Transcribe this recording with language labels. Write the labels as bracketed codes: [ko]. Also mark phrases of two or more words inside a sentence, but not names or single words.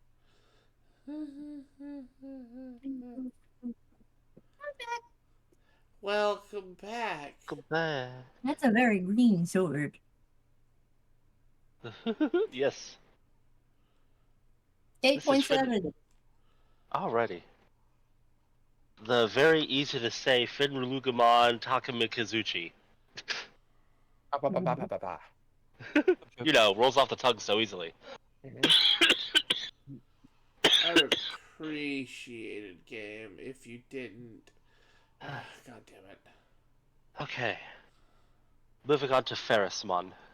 [en] Welcome back. Come back. That's a very green sword. Yes. This is Finn. 8.7. Alrighty. The very easy to say Finrulugamon Takamikizuchi. Ba, ba, ba, ba, ba, ba, ba. Rolls off the tongue so easily. Mhm. I'd appreciate it, game, if you didn't. God damn it. Okay. Moving on to Ferrismon.